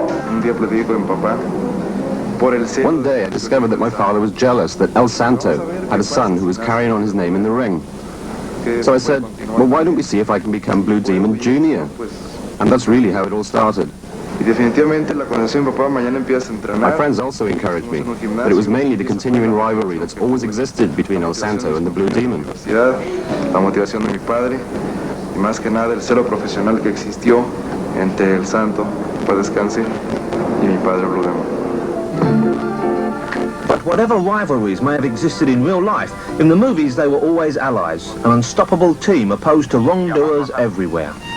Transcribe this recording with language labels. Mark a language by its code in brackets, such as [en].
[en] One day I discovered that my father was jealous that El Santo had a son who was carrying on his name in the ring. So I said, well, why don't we see if I can become Blue Demon Jr.? And that's really how it all started. My friends also encouraged me, but it was mainly the continuing rivalry that's always existed between El Santo and the Blue Demon. [es] La motivación de mi padre y más que nada el celo profesional que existió entre el Santo, paz descanse, y mi padre Blue Demon. [en] But whatever rivalries may have existed in real life, in the movies they were always allies, an unstoppable team opposed to wrongdoers everywhere.